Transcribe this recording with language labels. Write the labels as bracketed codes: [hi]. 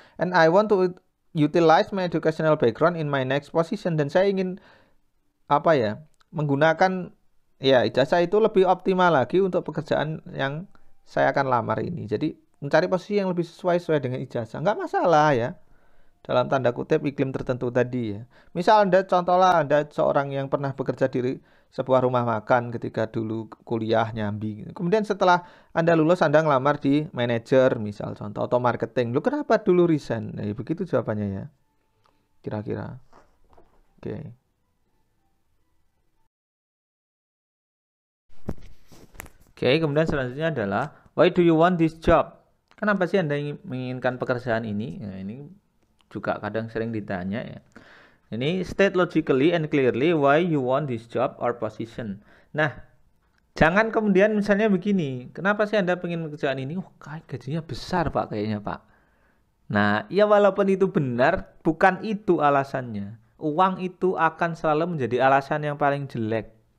[en] And I want to utilize my educational background in my next position. [id] Dan saya ingin menggunakan ijazah itu lebih optimal lagi untuk pekerjaan yang saya akan lamar ini. Jadi mencari posisi yang lebih sesuai dengan ijazah, nggak masalah ya. Dalam tanda kutip iklim tertentu tadi ya. Misal Anda seorang yang pernah bekerja di sebuah rumah makan ketika dulu kuliah nyambi. Kemudian setelah Anda lulus Anda ngelamar di manajer misal contoh atau marketing. Lu kenapa dulu resign? Nah, begitu jawabannya ya. Kira-kira. Oke. Oke, kemudian selanjutnya adalah [en] why do you want this job? [id] Kenapa sih Anda menginginkan pekerjaan ini? Nah, ini juga kadang sering ditanya ya. [en] Ini state logically and clearly why you want this job or position. [id] Nah, jangan kemudian misalnya begini, kenapa sih Anda pengen pekerjaan ini? Oh, gajinya besar Pak kayaknya Pak. Nah, ya walaupun itu benar, bukan itu alasannya. Uang itu akan selalu menjadi alasan yang paling jelek.